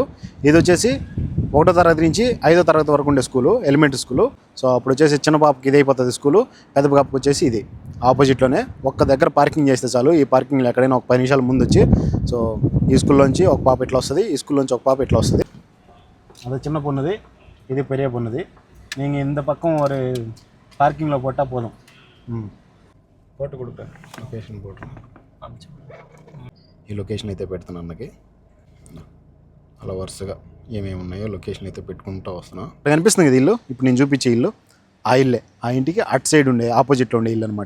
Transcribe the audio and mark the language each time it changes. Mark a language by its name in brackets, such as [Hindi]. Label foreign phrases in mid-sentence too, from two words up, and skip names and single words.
[Telugu] ఇది వచ్చేసి 1వ తరగతి నుంచి 5వ తరగతి వరకు ఉండే స్కూలు, [English] elementary school. [Telugu] సో అప్పుడు వచ్చేసి చిన్న పాపకి ఇది అయిపోతుంది స్కూలు, పెద్ద పాపకి వచ్చేసి ఇది ఆపోజిట్లోనే. ఒక్క దగ్గర పార్కింగ్ చేస్తే చాలు. ఈ పార్కింగ్లో ఎక్కడైనా ఒక 10 నిమిషాల ముందు వచ్చి, సో ఈ స్కూల్లోంచి ఒక పాప ఇట్లా వస్తుంది, ఈ స్కూల్లోంచి ఒక పాప ఇట్లా వస్తుంది. [Tamil] அது சின்ன பொண்ணுது, இது பெரிய பொண்ணுது. நீங்கள் இந்த பக்கம் ஒரு பார்க்கிங்கில் போட்டால் போதும். [Telugu] పోటు కొడుకు లొకేషన్ పోటు ఈ లొకేషన్ అయితే పెడుతున్నా అన్నకి. అలా వరుసగా ఏమేమి ఉన్నాయో లొకేషన్ అయితే పెట్టుకుంటూ వస్తున్నా. కనిపిస్తుంది కదా ఇల్లు, ఇప్పుడు నేను చూపించే ఇల్లు ఆ ఇల్లే. ఆ ఇంటికి అటు సైడ్ ఉండే ఆపోజిట్లో ఉండే ఇల్లు అనమాట.